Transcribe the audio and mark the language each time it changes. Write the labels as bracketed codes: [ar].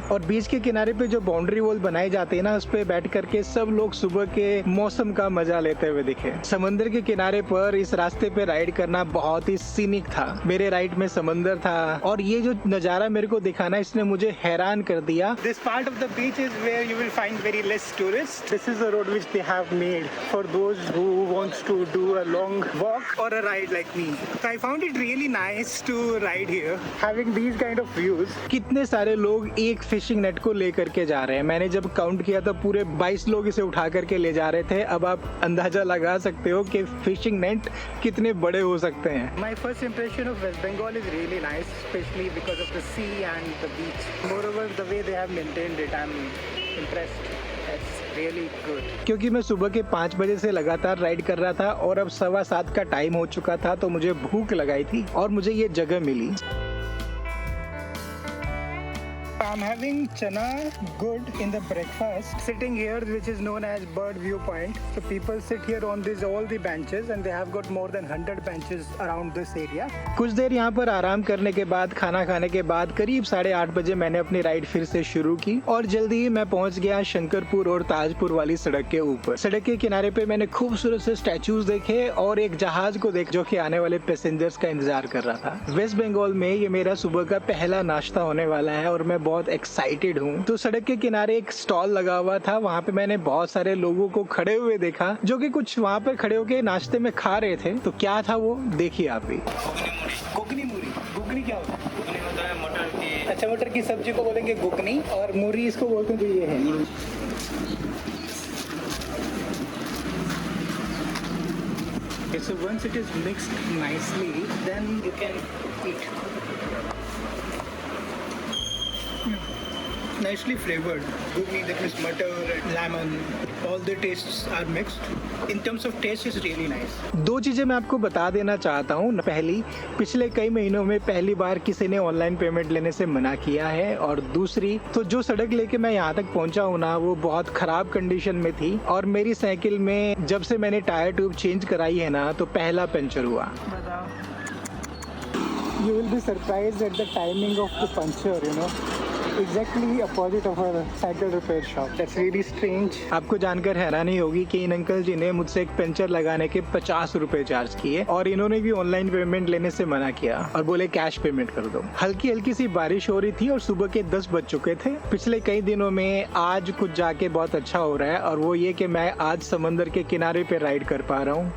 [hi] और बीच के किनारे पे जो बाउंड्री वॉल बनाए जाते हैं ना, उस पे बैठ करके सब लोग सुबह के मौसम का मजा लेते हुए दिखे। समंदर के किनारे पर इस रास्ते पे राइड करना बहुत ही सीनिक था। मेरे राइट में समंदर था और ये जो नजारा मेरे को दिखाना, इसने मुझे हैरान कर दिया। [en] This part of the beach is where you will find very less tourists. This is the road which they have made for those who wants to do a long walk or a ride like me. So I found it really nice to ride here, having these kind of views. [hi] कितने सारे लोग एक fishing net को लेकर के जा रहे हैं। मैंने जब काउंट किया तो पूरे 22 लोग इसे उठा करके ले जा रहे थे। अब आप अंदाजा लगा सकते हो कि फिशिंग नेट कितने बड़े हो सकते हैं। [en] My first impression of West Bengal is really nice, especially because of the sea and the beach. Moreover, the way they have maintained it, I'm impressed. It's really good. [hi] क्योंकि मैं सुबह के 5 बजे से लगातार राइड कर रहा था और अब 7:15 का टाइम हो चुका था, तो मुझे भूख लगाई थी और मुझे ये जगह मिली। [en] I'm having chana good in the breakfast, sitting here which is known as bird viewpoint. So people sit here on these all the benches and they have got more than 100 benches around this area. [hi] कुछ देर यहाँ पर आराम करने के बाद, खाना खाने के बाद करीब 8:30 बजे मैंने अपनी राइड फिर से शुरू की और जल्दी ही मैं पहुँच गया शंकरपुर और ताजपुर वाली सड़क के ऊपर। सड़क के किनारे पे मैंने खूबसूरत से स्टैचूज देखे और एक जहाज को देख जो कि आने वाले पैसेंजर्स का इंतजार कर रहा था। वेस्ट बंगाल में ये मेरा सुबह का पहला नाश्ता होने वाला है और मैं बहुत एक्साइटेड हूँ। तो सड़क के किनारे एक स्टॉल लगा हुआ था, वहाँ पे मैंने बहुत सारे लोगों को खड़े हुए देखा जो कि कुछ वहाँ पर खड़े होके नाश्ते में खा रहे थे। तो क्या था वो, देखिए आप भी। गुगनी मूरी, गुगनी क्या होता है? गुगनी होता है मटर की। अच्छा, मटर की सब्जी को बोलेंगे गुगनी और मूरी इसको बोलते हैं जो ये है। [en] Okay, so once it is mixed nicely, then you can eat. Nicely flavored. Gugni, that means butter and lemon. All the tastes are mixed. In terms of taste, it's really nice. [hi] 2 चीजें मैं आपको बता देना चाहता हूँ। पहली, पिछले कई महीनों में पहली बार किसी ने ऑनलाइन पेमेंट लेने से मना किया है और दूसरी, तो जो सड़क लेके मैं यहाँ तक पहुँचा हूँ ना, वो बहुत खराब कंडीशन में थी और मेरी साइकिल में जब से मैंने टायर ट्यूब चेंज कराई है ना, तो पहला पंचर हुआ। [en] You will be surprised at the timing of the puncture, you know. Exactly opposite of a cycle repair shop. That's really strange. [hi] आपको जानकर हैरानी होगी कि इन अंकल जी ने मुझसे एक पंचर लगाने के 50 रुपए चार्ज किए और इन्होंने भी ऑनलाइन पेमेंट लेने से मना किया और बोले कैश पेमेंट कर दो। हल्की हल्की सी बारिश हो रही थी और सुबह के 10 बज चुके थे। पिछले कई दिनों में आज कुछ जाके बहुत अच्छा हो रहा है और वो ये कि मैं आज समंदर के किनारे पे राइड कर पा रहा हूँ।